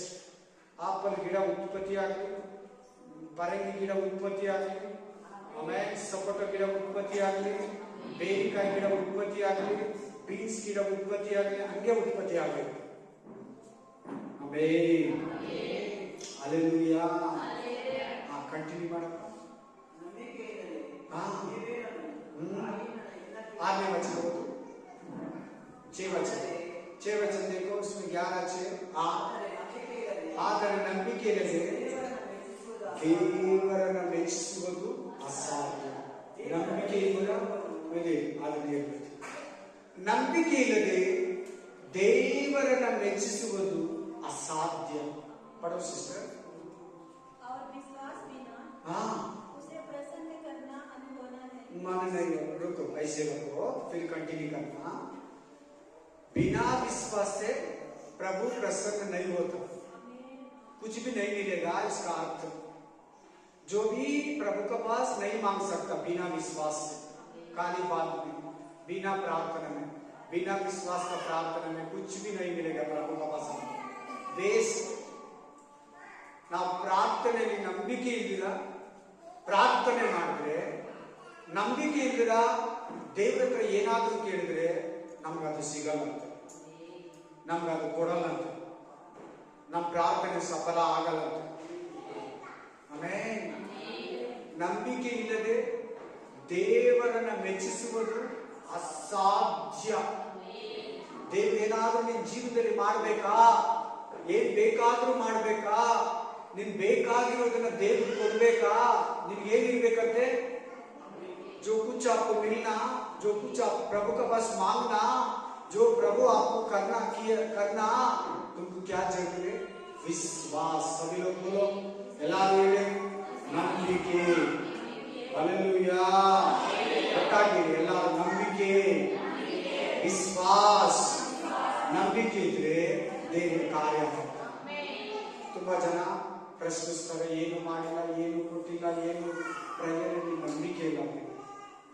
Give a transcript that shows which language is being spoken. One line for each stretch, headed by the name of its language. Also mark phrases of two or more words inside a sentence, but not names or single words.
Kannada: ಆಪಲ್ ಗಿಡ ಉತ್ಪತ್ತಿ ಆಗಲಿ, ಪರಂಗಿ ಗಿಡ ಉತ್ಪತ್ತಿ ಆಗಲಿ, ಆಮೇಲೆ ಸಪೋಟ ಗಿಡ ಉತ್ಪತ್ತಿ ಆಗಲಿ, ಬೇರಿಕಾಯಿ ಗಿಡ ಉತ್ಪತ್ತಿ ಆಗಲಿ, ಬೀನ್ಸ್ ಗಿಡ ಉತ್ಪತ್ತಿ ಆಗಲಿ, ಹಂಗೆ ಉತ್ಪತ್ತಿ ಆಗಲಿ. ಆಮೇನ್, ಹಲ್ಲೆಲೂಯಾ. ಕಂಟಿನ್ಯೂ ಮಾಡಪ್ಪ. 8ನೇ वचन ಓದು. 6
Hindi: वचन देखो, उसमें
Kannada: 11 ಆದರೆ ನಂಬಿಕೆ ಇಲ್ಲದೆ ದೇವರನ್ನು ಮೆಚ್ಚಿಸುವುದು ಅಸಾಧ್ಯ. ನಂಬಿಕೆ ನಂಬಿಕೆ ಇಲ್ಲದೆ ದೇವರನ್ನು ಮೆಚ್ಚಿಸುವುದು ಅಸಾಧ್ಯ.
Hindi: पढ़ो सिस्टर. और विश्वास बिना उसे प्रसन्न करना अनहोना है. माने नहीं, रुको, ऐसे रखो, फिर कंटिन्यू करना. बिना विश्वास से प्रभु प्रसन्न नहीं होता, कुछ भी नहीं मिलेगा. इसका अर्थ जो भी प्रभु के पास नहीं मांग सकता बिना विश्वास से, खाली बात भी, बिना प्रार्थना में, बिना विश्वास का प्रार्थना में कुछ भी नहीं मिलेगा प्रभु के पास. वेस्ट.
Kannada: ನಾವು ಪ್ರಾರ್ಥನೆಯಲ್ಲಿ ನಂಬಿಕೆ ಇಲ್ದಿರ ಪ್ರಾರ್ಥನೆ ಮಾಡಿದ್ರೆ, ನಂಬಿಕೆ ಇಲ್ದಿರ ದೇವರ ಹತ್ರ ಏನಾದ್ರೂ ಕೇಳಿದ್ರೆ ನಮ್ಗದು ಸಿಗಲ್ಲಂತೆ, ನಮ್ಗದು ಕೊಡಲ್ಲಂತೆ, ನಮ್ಮ ಪ್ರಾರ್ಥನೆ ಸಫಲ ಆಗಲ್ಲಂತೆ. ಆಮೇಲೆ ನಂಬಿಕೆ ಇಲ್ಲದೆ ದೇವರನ್ನ ಮೆಚ್ಚಿಸುವುದು ಅಸಾಧ್ಯ. ದೇವರೇನಾದ್ರೂ ನಿನ್ನ ಜೀವನದಲ್ಲಿ ಮಾಡ್ಬೇಕಾ, ಏನ್ ಬೇಕಾದ್ರೂ ಮಾಡ್ಬೇಕಾ, ನಿನ್ ಬೇಕಾಗಿರೋದನ್ನ ದೇವ್ರಿಗೆ ಕೊಡ್ಬೇಕಾ, ನಿನ್ಗೆ ಏನಿರ್ಬೇಕಂತೆ,
Hindi: जो कुछ आपको मिलना, जो कुछ आप प्रभु का पास मांगना, जो प्रभु आपको करना, तुमको क्या चाहिए? विश्वास. सभी लोग बोलो,
Kannada: ಎಲ್ಲರೂ ಹೇಳಿ, ನಂಬಿಕೆ. ಹಲ್ಲೆಲೂಯಾ. ಒಟ್ಟಾಗಿ ಎಲ್ಲರೂ ನಂಬಿಕೆ, ವಿಶ್ವಾಸ. ನಂಬಿಕೆ ಇದ್ರೆ ದೇವರ ಕಾರ್ಯ ಮಾಡ್ತಾರೆ. ತುಂಬಾ ಜನ ಪ್ರಶ್ನಿಸ್ತಾರೆ, ಏನು ಮಾಡಿಲ್ಲ, ಏನು ಕೊಟ್ಟಿಲ್ಲ, ಏನು ಪ್ರೇಯರಲ್ಲಿ ನಂಬಿಕೆ ಇಲ್ಲ.